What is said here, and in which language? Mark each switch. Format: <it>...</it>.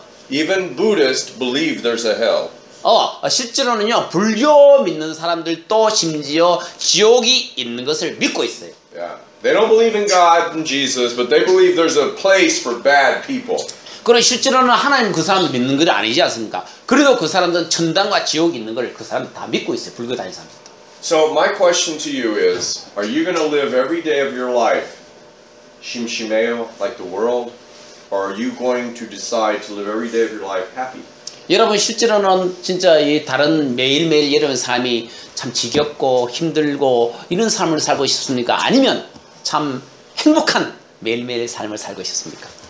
<en>Even Buddhists believe there's a hell.</en> <ko>실제로는요 불교 믿는 사람들도 심지어 지옥이 있는 것을 믿고 있어요. Yeah.</ko> <en>They don't believe in God and Jesus, but they believe there's a place for bad people.</en> <ko>그러나 실제로는 하나님 그 사람도 믿는 건 아니지 않습니까? 그래도 그 사람들은 천당과 지옥이 있는 걸 그 사람들 다 믿고 있어요. 불교 다니는 사람들.</ko> <en>So my question to you is, are you going to live every day of your life shimshimeo like the world, or are you going to decide to live every day of your life happy?</en> <ko>여러분 실제로는 진짜 이 다른 매일매일 여러분 삶이 참 지겹고 힘들고 이런 삶을 살고 싶습니까? 아니면 참 행복한 매일매일 삶을 살고 싶습니까?</ko>